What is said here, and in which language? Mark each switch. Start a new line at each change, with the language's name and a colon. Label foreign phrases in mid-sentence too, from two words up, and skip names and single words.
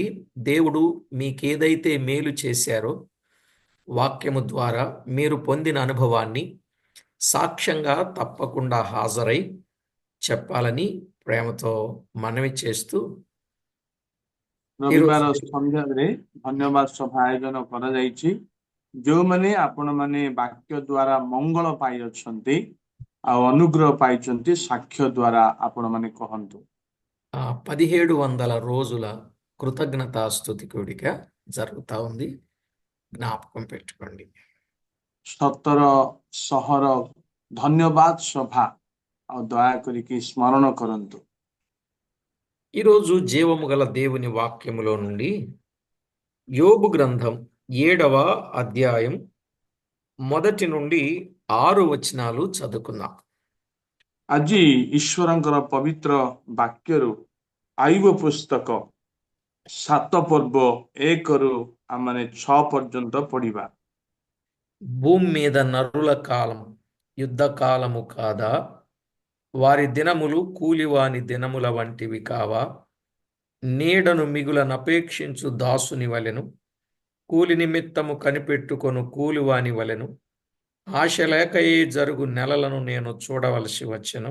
Telugu: దేవుడు మీకేదైతే మేలు చేశారో వాక్యము ద్వారా మీరు పొందిన అనుభవాన్ని సాక్ష్యంగా తప్పకుండా హాజరై చెప్పాలని ప్రేమతో మనవి చేస్తూ ఈరోజు
Odia: ରବିବାର ସନ୍ଧ୍ୟାରେ ଧନ୍ୟବାଦ ସଭା ଆୟୋଜନ କରାଯାଇଛି। ଯେଉଁମାନେ ଆପଣମାନେ ବାକ୍ୟ ଦ୍ୱାରା ମଙ୍ଗଳ ପାଇଅଛନ୍ତି ଆଉ ଅନୁଗ୍ରହ ପାଇଛନ୍ତି, ସାକ୍ଷ୍ୟ ଦ୍ୱାରା ଆପଣମାନେ କହନ୍ତୁ।
Telugu: 1700 రోజుల కృతజ్ఞతాస్తుతి కూడిక జరుగుతా ఉంది. జ్ఞాపకం పెట్టుకోండి.
Odia: 1700 ଧନ୍ୟବାଦ ସଭା ଆଉ ଦୟାକରିକି ସ୍ମରଣ କରନ୍ତୁ।
Telugu: ఈరోజు జీవము గల దేవుని వాక్యములో నుండి యోబు గ్రంథం 7వ అధ్యాయం 1 నుండి 6 వచనాలు చదువుకుందాం.
Odia: ଆଜି ଈଶ୍ୱରଙ୍କର ପବିତ୍ର ବାକ୍ୟରୁ ଆୟୁବ ପୁସ୍ତକ 7 ପର୍ବ 1ରୁ ଆମମାନେ 6 ପର୍ଯ୍ୟନ୍ତ ପଢିବା।
Telugu: భూమి మీద నరుల కాలం యుద్ధ కాలము కాదా? వారి దినములు కూలివాని దినముల వంటివి కావా? నీడను మిగులనపేక్షించు దాసుని వలెను, కూలి నిమిత్తము కనిపెట్టుకొను కూలివాని వలెను, ఆశ లేకయే జరుగు నెలలను నేను చూడవలసి వచ్చెను.